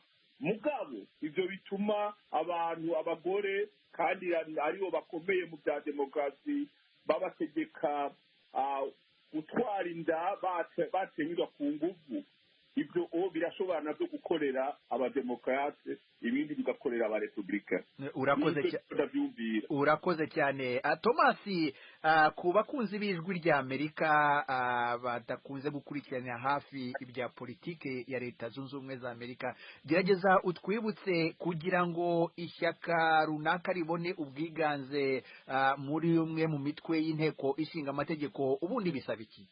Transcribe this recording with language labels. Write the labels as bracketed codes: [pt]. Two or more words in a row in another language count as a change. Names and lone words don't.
[rn] Mugabo ibyo bituma abagore kandi aribo bakomeye mu bya demokarasi babategeka gutwara inda batenyurwa ku nguvu. [rw] ibyo birashobora nabyo gukorera abademokarate ibindi bigakorera abarepublika. Urakoze cyane Thomas. Ku bakunzi b'ijwi rya Amerika badakunze gukurikirana hafi ibya politike ya Leta Zunze Ubumwe za Amerika, gerageza utwibutse kugira ngo ishyaka runaka ribone ubwiganze muri umwe mu mitwe y'inteko ishinga amategeko ubundi bisaba iki?